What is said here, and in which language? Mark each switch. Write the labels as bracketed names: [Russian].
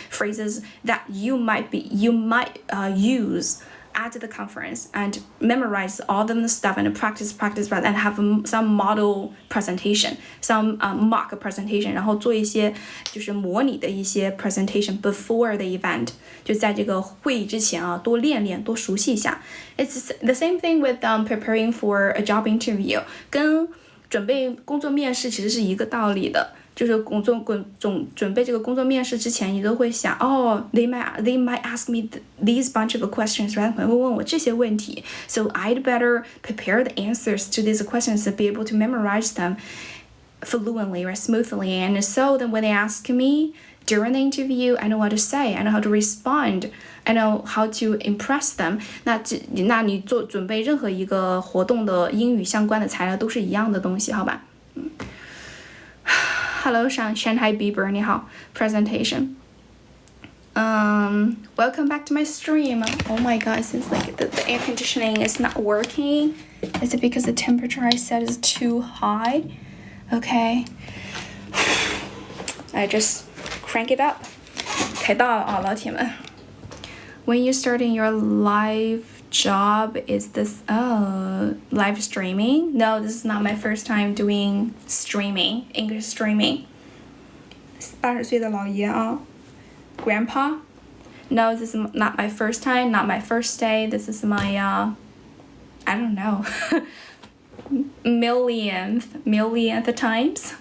[English] Phrases that you might use at the conference and memorize all the stuff and practice and have some model presentation, some mock presentation, [Chinese] 然后做一些就是模拟的一些 [English] presentation before the event. [Chinese] 就在这个会议之前啊，多练练，多熟悉一下。 [English] It's the same thing with preparing for a job interview. [Chinese] 跟准备工作面试其实是一个道理的。就是准备这个工作面试之前，你都会想 [English] they might ask me these bunch of questions, right? [Chinese] 可能会问我这些问题 [English] ，so I'd better prepare the answers to these questions to be able to memorize them fluently or smoothly. And so then when they ask me during the interview, I know what to say, I know how to respond, I know how to impress them. [Chinese] 那你准备任何一个活动的英语相关的材料都是一样的东西，好吧？Hello, Shanghai Bieber, 你好 presentation. [English] Welcome back to my stream. Oh my god, it seems like the air conditioning is not working. Is it because the temperature I set is too high? Okay. I just crank it up. [Chinese] 开到了啊，老铁们。 [English] When you're starting your live job, is this live streaming? No, this is not my first time doing streaming, English streaming. [Chinese] 80岁的老爷啊 Grandpa? [English] No, this is not my first time, not my first day. This is my I don't know millionth time.